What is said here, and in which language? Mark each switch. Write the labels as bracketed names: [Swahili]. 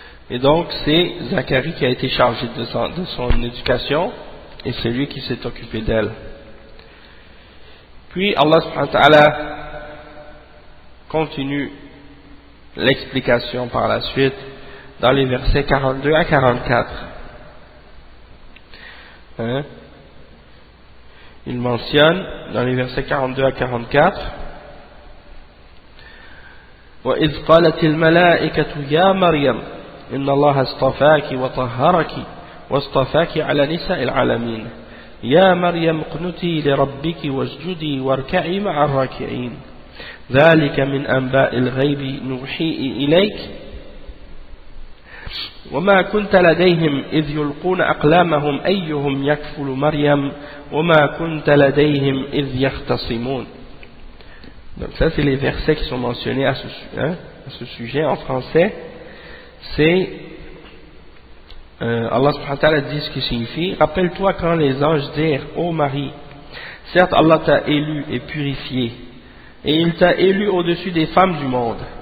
[French] Et donc c'est Zacharie qui a été chargé de son éducation, et c'est lui qui s'est occupé d'elle. Puis Allah subhanahu wa ta'ala continue l'explication par la suite dans les versets 42 à 44. Hein? Il mentionne dans les versets 42 à 44: [Arabic] وَإِذْ قَالَتِ الْمَلَائِكَةُ يَا مَرْيَمَ إِنَّ اللَّهَ اصْطَفَاكِ وَطَهَّرَكِ واصطفاك على نساء العالمين يا مريم اقنتي لربك واسجدي واركعي مع الراكعين ذلك من أنباء الغيب نوحي إليك وما كنت لديهم إذ يلقون أقلامهم أيهم يكفل مريم وما كنت لديهم إذ يختصمون. [French] Donc ça c'est les versets qui sont mentionnés à ce sujet en français. C'est Allah subhanahu wa ta'ala dit ce qui signifie: rappelle-toi quand les anges dirent: ô Marie, certes Allah t'a élu et purifié, et il t'a élu au-dessus des femmes du monde.